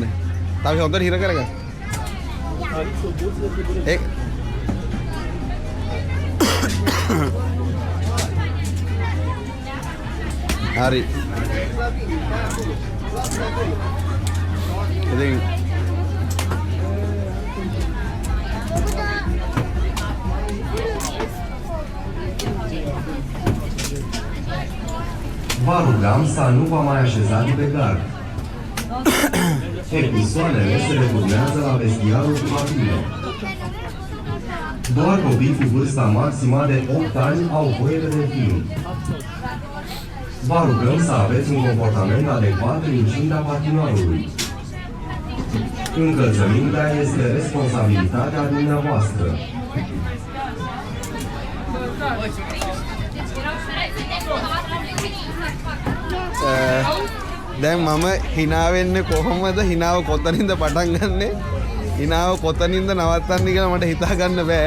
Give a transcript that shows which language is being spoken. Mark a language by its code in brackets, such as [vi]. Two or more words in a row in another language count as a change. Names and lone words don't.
[si] තව හොඳට හිර කරගන්න. ඒ හරි. ඉතින් [ro] Vă rugam să nu vă mai așezați pe gard. Episoadele se returnează la vestiarul cu cabine. Doar copii cu vârsta maximă de 8 ani au voie de film. Vă rugăm să aveți un comportament adecvat în incinta patinoarului. Încălțămintea este responsabilitatea dumneavoastră. [si] දැන් මම hina වෙන්නේ කොහොමද? හිනාව කොතනින්ද පටන් ගන්නෙ? හිනාව කොතනින්ද නවත්තන්නේ කියලා මට හිතා ගන්න බෑ.